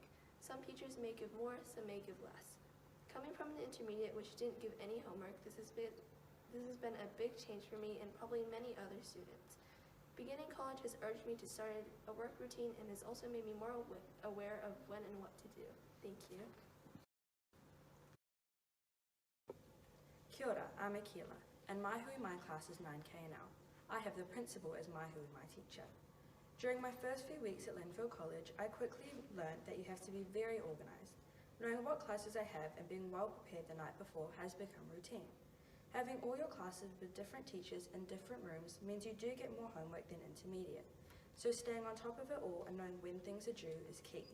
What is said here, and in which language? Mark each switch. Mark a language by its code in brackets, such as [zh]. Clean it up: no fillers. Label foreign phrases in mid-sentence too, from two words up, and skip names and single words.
[en] Some teachers may give more, some may give less. Coming from an intermediate which didn't give any homework, this has been a big change for me and probably many other students. Beginning college has urged me to start a work routine and has also made me more aware of when and what to do. Thank you. [mi] Kia ora, [en] I'm Akila, and my [mi] hui mai [en] class is 9K now. I have the principal as my [mi] hui mai [en] teacher. During my first few weeks at Linfield College, I quickly learned that you have to be very organised. Knowing what classes I have and being well prepared the night before has become routine. Having all your classes with different teachers in different rooms means you do get more homework than intermediate, so staying on top of it all and knowing when things are due is key.